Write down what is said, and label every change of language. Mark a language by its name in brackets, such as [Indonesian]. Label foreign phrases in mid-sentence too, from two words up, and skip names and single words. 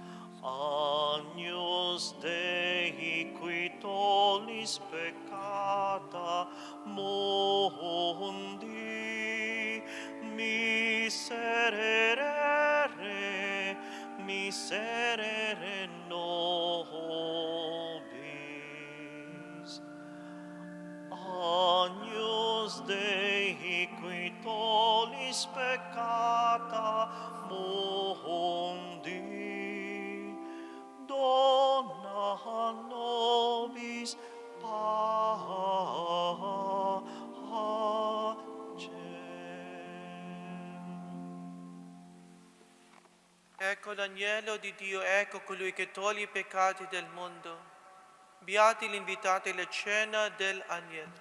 [Latin] Agnus Dei, qui tollis peccata mundi, miserere nobis. Agnus Dei, qui tollis peccata mundi, dona nobis [Italian] Ecco l'agnello di Dio, ecco colui che toglie i peccati del mondo. Beati gli invitati alla cena dell'agnello.